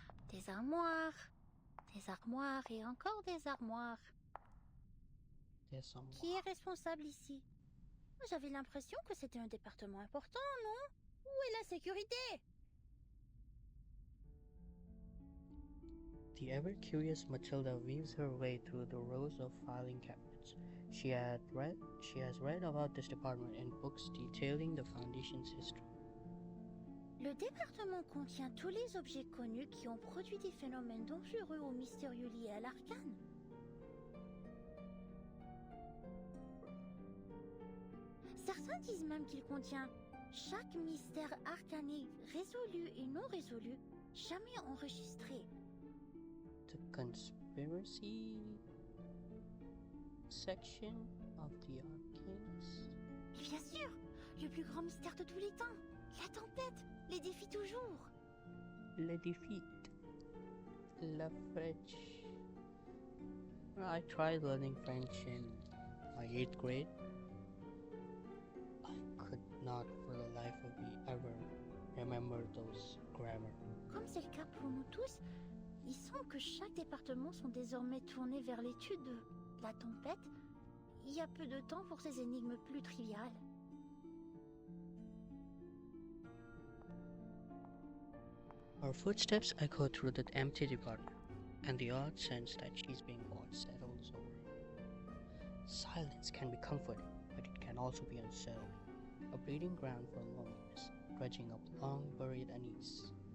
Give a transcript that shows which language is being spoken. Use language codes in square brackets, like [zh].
[fr] Des armoires et encore des armoires. [en] There's some. [fr] Qui est responsable ici? J'avais l'impression que c'était un département important, non? Où est la sécurité? [en] The ever-curious Matilda weaves her way through the rows of filing cabinets. She has read about this department in books detailing the Foundation's history. [fr] Le département contient tous les objets connus qui ont produit des phénomènes dangereux ou mystérieux liés à l'arcane. Certains disent même qu'il contient chaque mystère arcanique résolu et non résolu, jamais enregistré. [en] The conspiracy section of the Arcanes. [fr] Et bien sûr, le plus grand mystère de tous les temps, la tempête, les défis toujours. Le defeat. La French. [en] I tried learning French in my 8th grade. I could not for the life of me ever remember those grammar. [fr] Comme c'est le cas pour nous tous, il semble que chaque département sont désormais tournés vers l'étude de la tempête. Il y a peu de temps pour ces énigmes plus triviales. [en] Our footsteps echo through the empty department, and the odd sense that she's being bored settles over. Silence can be comforting, but it can also be unsettling, a breeding ground for loneliness, dredging up long-buried unease.